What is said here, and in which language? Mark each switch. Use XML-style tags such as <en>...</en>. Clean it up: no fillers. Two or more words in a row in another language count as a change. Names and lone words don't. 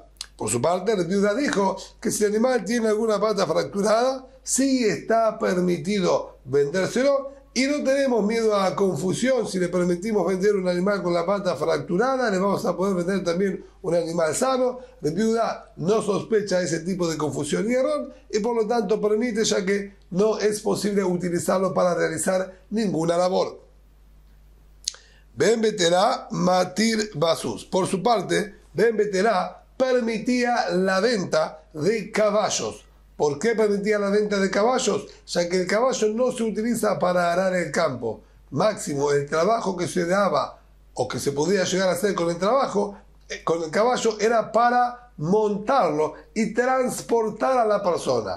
<es>Por su parte, la viuda dijo que si el animal tiene alguna pata fracturada, sí está permitido vendérselo y no tenemos miedo a confusión. Si le permitimos vender un animal con la pata fracturada, le vamos a poder vender también un animal sano. La viuda no sospecha ese tipo de confusión y error y por lo tanto permite, ya que no es posible utilizarlo para realizar ninguna labor.</es> <he>בן בתירא מתיר בסוס.</he> <es>Por su parte, Ben Beterá permitía la venta de caballos. ¿Por qué permitía la venta de caballos? Ya que el caballo no se utiliza para arar el campo. Máximo, el trabajo que se daba o que se podía llegar a hacer con el caballo era para montarlo y transportar a la persona.</es>